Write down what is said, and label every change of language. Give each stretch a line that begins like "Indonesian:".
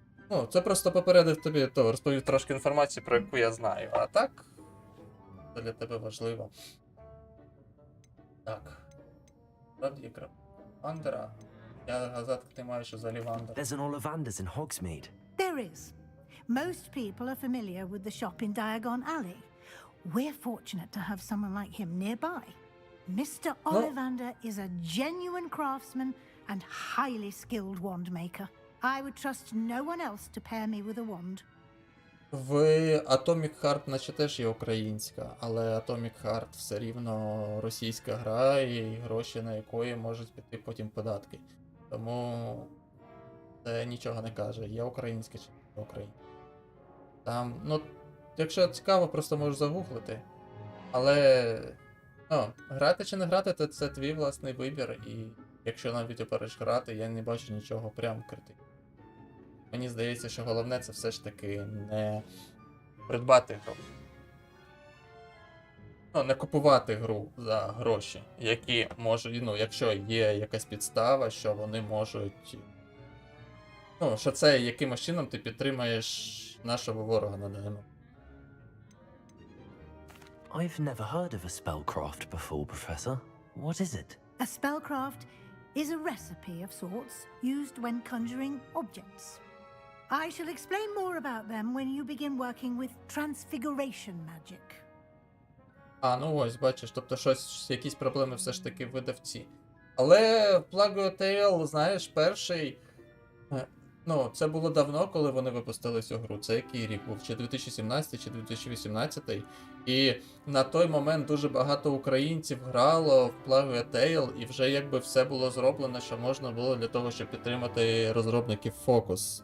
Ukrainian: Ну, це просто попередив тобі, то розповів трошки інформації, про яку я знаю. А так, це для тебе важливо. Так. Правді, Вандера. Я газетки не маю, що взагалі Вандера.
English: There's an Ollivanders in Hogsmeade. There is. Most people are familiar with the shop in Diagon Alley. We're fortunate to have someone like him nearby. Mr. Ollivander is a genuine craftsman and highly skilled wand maker. I would trust no one else to pair me with a wand.
Ukrainian: В Atomic Heart, наче теж є українська, але Atomic Heart все рівно російська гра, і гроші на якої можуть піти потім податки. Тому це нічого не каже, є українська чи не українська. Там, ну, якщо цікаво, просто можеш загуглити. Але, ну, грати чи не грати, то це твій власний вибір, і якщо навіть обереш грати, я не бачу нічого прям критичного. Мені здається, що головне це все ж таки не придбати гру. Ну, не купувати гру за гроші, які можуть, ну, якщо є якась підстава, що вони можуть. Ну, що це якимось чином ти підтримаєш нашого ворога на даному.
English: I've never heard of a spellcraft before, Professor. What is it? A spellcraft is a recipe of sorts used when conjuring objects. I shall explain more about them when you begin working with transfiguration magic.
Ukrainian: А, ну ось, бачиш, тобто якісь проблеми все ж таки в видавці. Але Plague Tale, знаєш, перший. Ну, це було давно, коли вони випустили цю гру. Це який рік був? Чи 2017, чи 2018. І на той момент дуже багато українців грало в Plague Tale, і вже якби все було зроблено, що можна було для того, щоб підтримати розробників Focus.